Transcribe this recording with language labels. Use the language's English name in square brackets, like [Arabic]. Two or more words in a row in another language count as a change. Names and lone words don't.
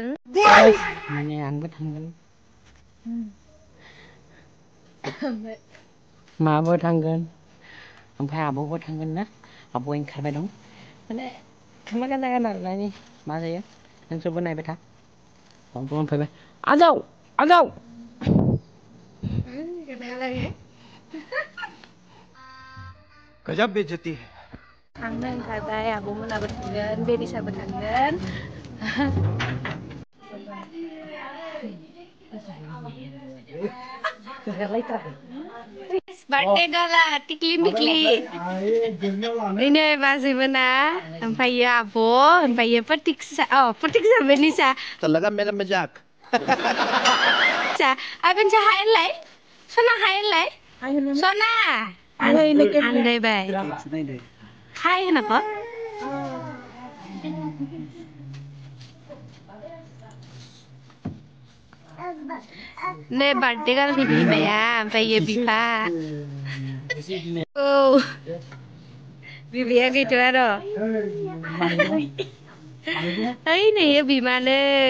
[Bodo] माने आंबो थांगोन माबो थांगोन ओमफ्राय आब'बो थांगोन ना आब' ओंखारबाय दं माने थांलागोन जागोन आरोना मा जायो नोंसोरबो नायबाय था आब' मोनफैबाय आजौ आजौ [Hindi] गजब बेइज्जती है [Bodo] थांनो ओंखारबाय आब'मोनाबो थांगोन बेरिसाबो थांगोन बार्थडे गाला टिक्लि मिक्लि नै बाजैमोना ओमफ्रायो आब' ओमफ्रायो प्रतीक्षा बेनिसा [Hindi] तो लगा मेरा मजाक [Bodo] आबेन सा हाय होनलाय सना हाय होनलाय सना आन्दायबाय हाय होनाखौ नै बार्थडे गालनि बिमाया ओमफ्रायो बिफा औ बिबैया गैथ'आ र' ओइ नैयो बिमानै